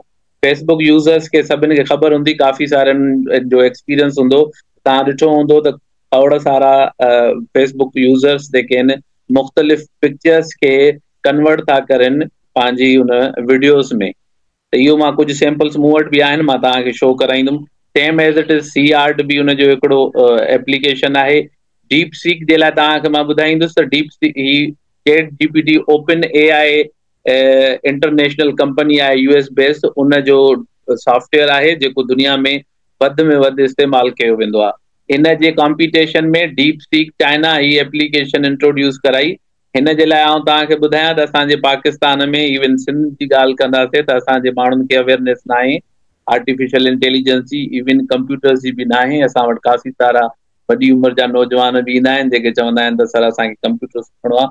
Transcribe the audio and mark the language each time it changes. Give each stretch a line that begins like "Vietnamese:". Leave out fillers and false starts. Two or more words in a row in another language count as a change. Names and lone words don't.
Sindhi: फेसबुक यूज़र्स खे सभिनी खे ख़बर हूंदी, काफ़ी सारनि जो एक्सपीरियंस हूंदो, तव्हां ॾिठो हूंदो त खोड़ सारा फेसबुक यूज़र्स जेके आहिनि मुख़्तलिफ़ पिक्चर्स खे कन्वर्ट था करनि पंहिंजी उन वीडियोस में। त इहो मां कुझु सैम्पल्स मूं वटि बि आहिनि, मां तव्हांखे शो कराईंदुमि।
English: same as it is
Sindhi: सी आर्ट बि उनजो हिकिड़ो एप्लीकेशन आहे। डीप सीक जे लाइ तव्हांखे मां ॿुधाईंदुसि त डीप सीक ही चैट जीपीटी ओपन AI
English: international company
Sindhi: आहे
English: US based,
Sindhi: उनजो सॉफ्टवेयर आहे जेको दुनिया में वधि इस्तेमालु कयो वेंदो आहे। इन जे कॉम्पिटिशन में डीप सीक चाइना ही एप्लीकेशन इंट्रोड्यूस कराई। हिन जे लाइ आउं तव्हांखे ॿुधायां त असांजे पाकिस्तान में इवन सिंध जी ॻाल्हि कंदासीं त असांजे माण्हुनि खे अवेयरनेस न आहे
English: artificial intelligence
Sindhi: जी, इवन कंप्यूटर्स जी बि न आहे। असां वटि काफ़ी सारा वॾी उमिरि जा नौजवान बि ईंदा आहिनि जेके चवंदा आहिनि त सर असांखे कंप्यूटर सिखणो आहे।